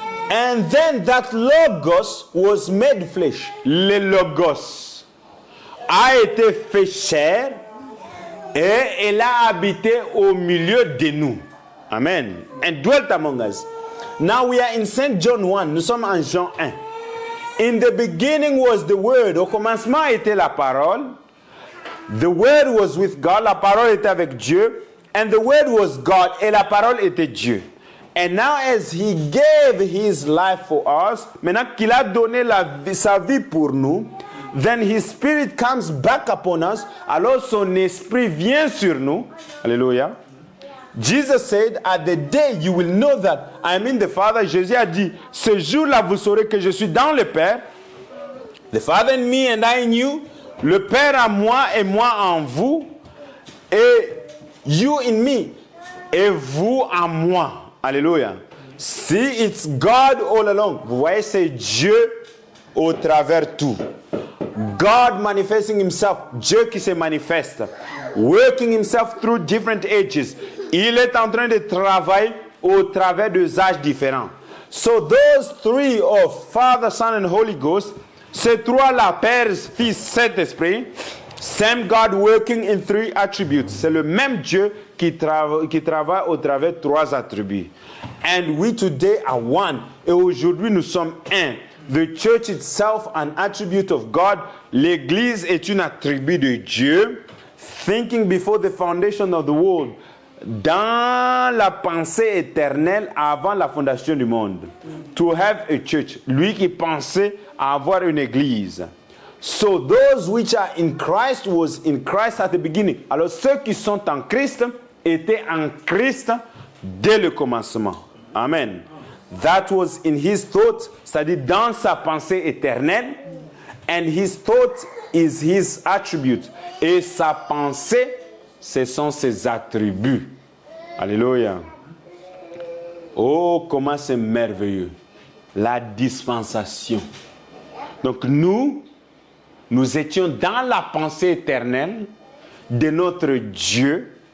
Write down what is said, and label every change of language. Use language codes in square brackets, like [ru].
[en] And then that logos was made flesh. [fr] Le logos a été fait chair et il a habité au milieu de nous. [en] Amen. And dwelt among us. Now we are in Saint John 1. [fr] Nous sommes en Jean 1. [en] In the beginning was the word. [fr] Au commencement était la parole. [en] The word was with God. [fr] La parole était avec Dieu. [en] And the word was God. [fr] Et la parole était Dieu. [en] And now as he gave his life for us, [fr] maintenant qu'il a donné sa vie pour nous, [en] then his spirit comes back upon us. [fr] Alors son esprit vient sur nous. Alléluia. [en] Jesus said, at the day you will know that I am in the Father. [fr] Jésus a dit, ce jour-là vous saurez que je suis dans le Père. [en] The Father in me and I in you. [fr] Le Père en moi et moi en vous. Et [en] you in me. [fr] Et vous en moi. Alléluia. [en] See, it's God all along. [fr] Vous voyez, c'est Dieu au travers tout. [en] God manifesting himself. [fr] Dieu qui se manifeste. [en] Working himself through different ages. [fr] Il est en train de travailler au travers des âges différents. [en] So those three of Father, Son and Holy Ghost, [fr] ces trois-là, Père, Fils, Saint-Esprit, [en] same God working in three attributes. [fr] C'est le même Dieu qui travaille au travers de trois attributs. [en] And we today are one. [fr] Et aujourd'hui, nous sommes un. [en] The church itself, an attribute of God. [fr] L'Église est un attribut de Dieu. [en] Thinking before the foundation of the world. [fr] Dans la pensée éternelle avant la fondation du monde. [en] To have a church. [fr] Lui qui pensait à avoir une église. [en] So those which are in Christ was in Christ at the beginning. [fr] Alors ceux qui sont en Christ étaient en Christ dès le commencement. [en] Amen. That was in his thought, [fr] c'est-à-dire dans sa pensée éternelle. [en] And his thought is his attribute. [fr] Et sa pensée, ce sont ses attributs. Alléluia. Oh, comment c'est merveilleux. La dispensation. Donc nous étions dans la pensée éternelle de notre Dieu.